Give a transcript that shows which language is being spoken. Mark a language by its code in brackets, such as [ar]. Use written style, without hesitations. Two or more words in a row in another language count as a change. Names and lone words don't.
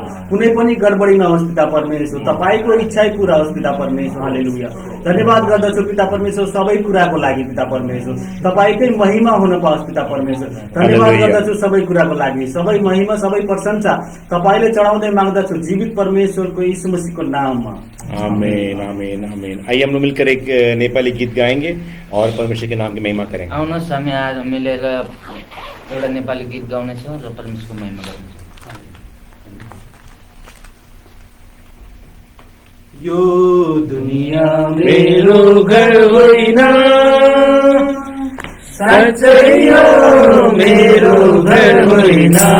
[ne] कुनै पनि गडबडी नहोस् पिता परमेश्वर, तपाईँको इच्छा पूरा होस् पिता परमेश्वर। हालेलुया धन्यवाद गर्दछु पिता परमेश्वर सबै कुराको लागि पिता परमेश्वर। तपाईँकै महिमा हुन पाओस् पिता परमेश्वर। धन्यवाद गर्दछु सबै कुराको लागि, सबै महिमा सबै प्रशंसा तपाईँले चढाउँदै माग्दछु जीवित परमेश्वरको यीशु मसीहको नाममा। आमीन आमीन आमीन। [hi] आइए हम लोग मिलकर एक नेपाली गीत गाएंगे और परमेश्वर के नाम की महिमा करेंगे। [ne] आउनुहोस् हामी आज मिलेर एउटा नेपाली गीत गाउनेछौँ र परमेश्वरको महिमा गर्नेछौँ। यो दुनिया मेरो घर होइन, साँच्चै यो मेरो घर होइन।